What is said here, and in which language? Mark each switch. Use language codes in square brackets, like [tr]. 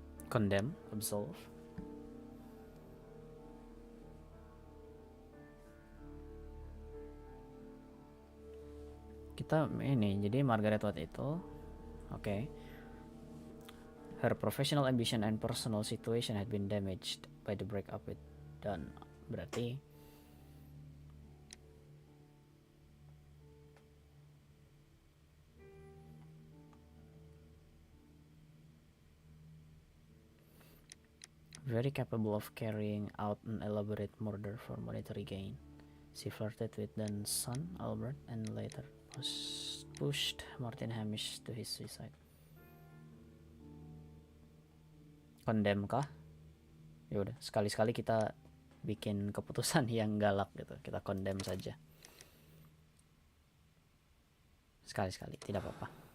[en] Condemn, absolve. [id] Kita ini jadi Margaret White itu oke. [en] Her professional ambition and personal situation had been damaged by the breakup with Dunn. [id] Berarti [en] very capable of carrying out an elaborate murder for monetary gain. She flirted with Dunn's son, Albert, and later pushed Martin Hamish to his suicide. [id] Condemn kah? Ya udah, sekali-sekali kita bikin keputusan yang galak gitu. Kita condemn saja. Sekali-sekali, tidak apa-apa.